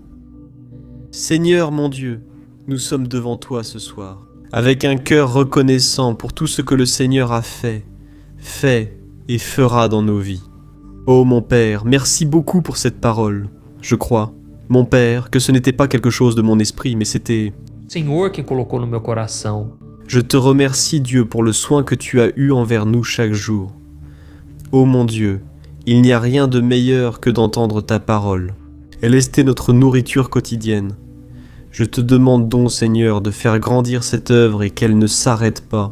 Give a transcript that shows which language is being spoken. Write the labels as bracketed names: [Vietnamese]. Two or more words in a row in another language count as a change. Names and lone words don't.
[French] Seigneur mon Dieu, nous sommes devant toi ce soir, avec un cœur reconnaissant pour tout ce que le Seigneur a fait et fera dans nos vies. Ô mon Père, merci beaucoup pour cette parole. Je crois, mon Père, que ce n'était pas quelque chose de mon esprit, mais c'était... [Portuguese] Senhor quem colocou no meu coração. [French] Je te remercie, Dieu, pour le soin que tu as eu envers nous chaque jour. Ô mon Dieu, il n'y a rien de meilleur que d'entendre ta parole. Elle est notre nourriture quotidienne. Je te demande donc, Seigneur, de faire grandir cette œuvre et qu'elle ne s'arrête pas.